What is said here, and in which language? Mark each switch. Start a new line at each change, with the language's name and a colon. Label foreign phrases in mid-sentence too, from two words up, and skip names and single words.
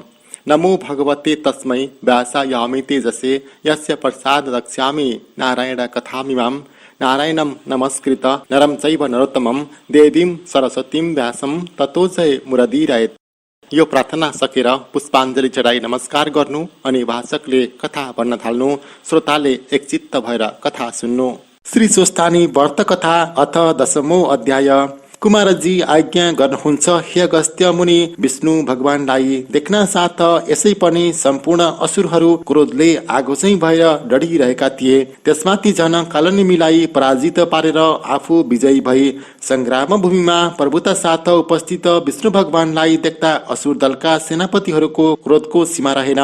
Sanskrit: नमो भगवते तस्मै व्यासायामि तेजसे यस्य प्रसाद रक्ष्यामि नारायण कथामिमां नारायणं नमस्कृत नरं चैव नरोत्तमं देवीं सरस्वतीं व्यासं ततो जय मुरदीरयेत्।
Nepali: यो प्रार्थना सकेर पुष्पाञ्जली चढाई नमस्कार गर्नु अनि वाचकले कथा भन्न थाल्नु। श्रोताले एकचित्त भएर कथा सुन्नु।
Sanskrit: श्री स्वस्थानी व्रत कथा अथ दशमो अध्याय।
Nepali: कुमारजी आज्ञा गर्नुहुन्छ, हे अगस्त्य मुनि, विष्णु भगवानलाई देख्न साथ यसै पनि सम्पूर्ण असुरहरू क्रोधले आगो चाहिँ भएर डढिरहेका थिए। त्यसमाथि झन कालनेमीलाई पराजित पारेर आफू विजयी भई संग्राम भूमिमा प्रभुता साथ उपस्थित विष्णु भगवानलाई देख्दा असुर दलका सेनापतिहरूको क्रोधको सीमा रहेन।